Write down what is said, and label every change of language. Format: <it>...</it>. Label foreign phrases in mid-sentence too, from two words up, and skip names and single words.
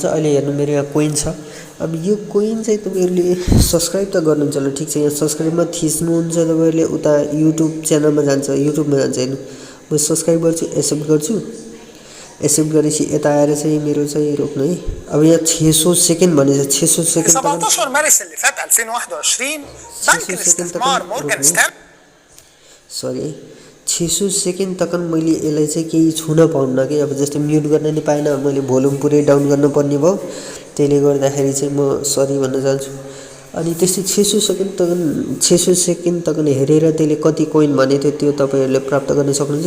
<ne>अहिले हेर्नु मेरो यहाँ कोइन छ। अब यो कोइन चाहिँ तपाईँहरूले सब्सक्राइब त गर्नुहुन्छ ल ठिक छ, यहाँ सब्सक्राइबमा थिच्नुहुन्छ तपाईँहरूले, उता युट्युब च्यानलमा जान्छ, युट्युबमा जान्छ। हेर्नु म सब्सक्राइब गर्छु, एक्सेप्ट गर्छु। एक्सेप्ट गरेपछि यता आएर चाहिँ मेरो चाहिँ रोक्नु है। अब यहाँ 600 सेकेन्ड भनेछ, 600 सेकेन्ड</ne> <ar>17 مارس اللي فات 2021 بنك الاستثمار مورجان ستانلي</ar> <ne>सरी है 600 सेकेन्ड तक मैले यसलाई चाहिँ केही छुन पाउन्न कि। अब जस्तै म्युट गर्न नि पाएन, मैले भोल्युम पुरै डाउन गर्नुपर्ने भयो। त्यसले गर्दाखेरि चाहिँ म सरी भन्न चाहन्छु। अनि त्यस्तै 600 सेकेन्ड तक हेरेर त्यसले कति कोइन भनेको थियो त्यो तपाईँहरूले प्राप्त गर्न सक्नुहुन्छ।</ne>